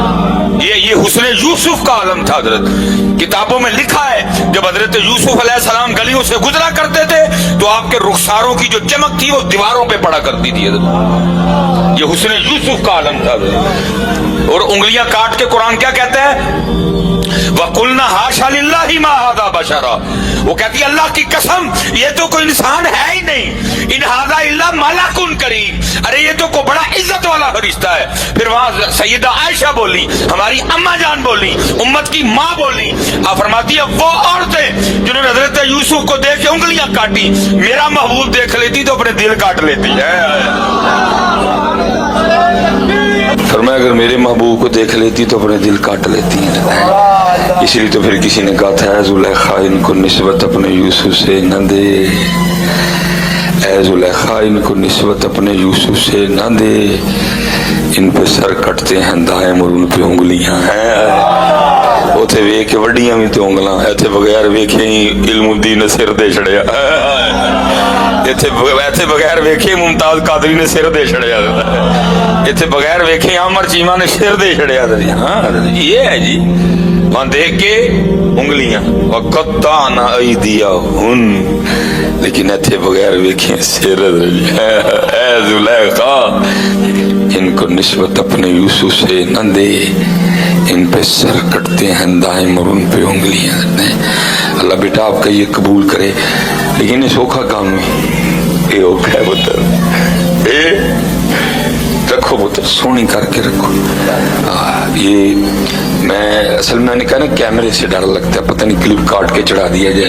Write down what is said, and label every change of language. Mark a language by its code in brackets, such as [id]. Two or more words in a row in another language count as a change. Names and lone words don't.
[ur] یہ حسن یوسف کا عالم تھا. حضرت کتابوں میں لکھا ہے جب حضرت یوسف علیہ السلام گلیوں سے گزرا کرتے تھے تو آپ کے رخساروں کی جو چمک تھی وہ دیواروں پہ پڑا کرتی تھی. حضرت یہ حسن یوسف کا عالم تھا. اور انگلیاں کاٹ کے قرآن کیا کہتا ہے, [ar] وَقُلْنَا حَاشَا لِلَّهِ مَا هَذَا بَشَرًا, [ur] وہ کہتی ہے اللہ کی قسم یہ تو کوئی انسان ہے ہی نہیں, [ar] ان هَذَا إِلَّا مَلَكٌ كَرِيمٌ, [ur] ارے یہ تو کوئی بڑا عزت والا فرشتہ ہے. پھر وہاں سیدہ عائشہ بولی, ہماری اماں جان بولی, امت کی ماں بولی, آپ فرماتی ہے وہ عورتیں جنہوں نے حضرت یوسف کو دیکھ کے انگلیاں کاٹی, میرا محبوب دیکھ لیتی تو اپنے دل کاٹ لیتی ہے. فرمایا اگر میرے محبوب کو دیکھ لیتی تو اپنے دل کاٹ لیتی ہیں. اس لیے تو پھر کسی نے کہا تھا اے زلیخا ان کو نسبت اپنے یوسف سے نہ دے, اے زلیخا ان کو نسبت اپنے یوسف سے نہ دے, ان پہ سر کٹتے ہیں دائم اور ان پہ انگلیاں ہیں. [pa] اوتھے ویکھ کے وڈیاں بھی تو انگلاں, ایتھے بغیر ویکھے ہی علم الدین نے سر دے چھڑیا, ایتھے بغیر ویکھے ممتاز قادری نے سر دے چھڑیا, ایتھے بغیر ویکھے عامر چیمہ نے سر دے چھڑیا. [ur] ہاں یہ ہے جی, وہاں دیکھ کے انگلیاں [ar] وَقَطَّعْنَا أَيْدِيَهُنَّ, [ur] لیکن [pa] ایتھے بغیر ویکھیں سر. [ur] اے زلیخا ان کو نسبت اپنے یوسف سے نہ دے, ان پہ سر کٹتے ہیں دائم اور ان پہ انگلیاں. اللہ بیٹا آپ کا یہ قبول کرے، لیکن یہ سوکھا کام نہیں، یہ اوکھا ہے پتر، یہ رکھو پتر، سونی کر کے رکھو. یہ میں اصل میں میں نے کہا نا کیمرے سے ڈر لگتا ہے، پتا نہیں کلپ کاٹ کے چڑھا دیا جائے.